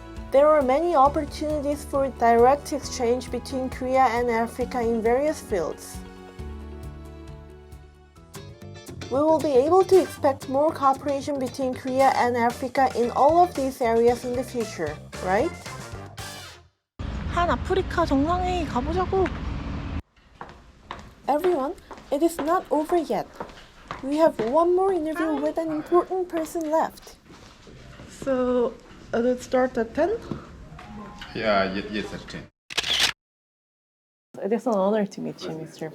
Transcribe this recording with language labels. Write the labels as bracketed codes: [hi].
[en] There are many opportunities for direct exchange between Korea and Africa in various fields. We will be able to expect more cooperation between Korea and Africa in all of these areas in the future, right? [ko] 한 아프리카 정상회의 가보자고. [en] Everyone, it is not over yet. We have one more interview with an important person left. So, let's start at 10? Yes, at 10. It is an honor to meet you, Mr.